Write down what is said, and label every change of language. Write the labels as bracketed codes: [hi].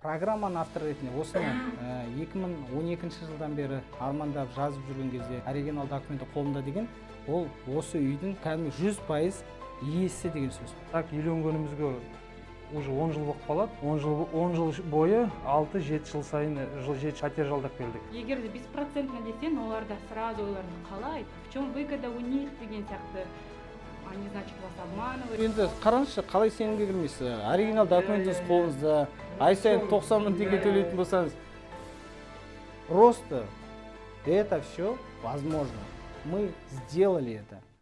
[kk] программаның авторы ретінде осыны 2012 жылдан бері армандап жазып жүрген кезде оригинал документі қолымда деген, ол осы үйдің кәдімгі 100% иесі деген сөз. [ru] Так, [kk] үйленгенімізге [ru] уже [kk] 10 жыл болып қалады. 10 жыл бойы 6-7 жыл сайын пәтер жалдап келдік. Егер де 100% десең, оларда [ru] сразу [kk] ойларды қалай, [ru] в чем выгода у них [kk] деген сияқты, [ru] они, значит, вас обманывают. [kk] Енді қараңызшы, қалай сенімге кірмейсіз? Оригинал документіңіз қолыңызда, ай сайын 90 мың теңге төлейтін болсаңыз, [ru] просто это все возможно. Мы сделали это.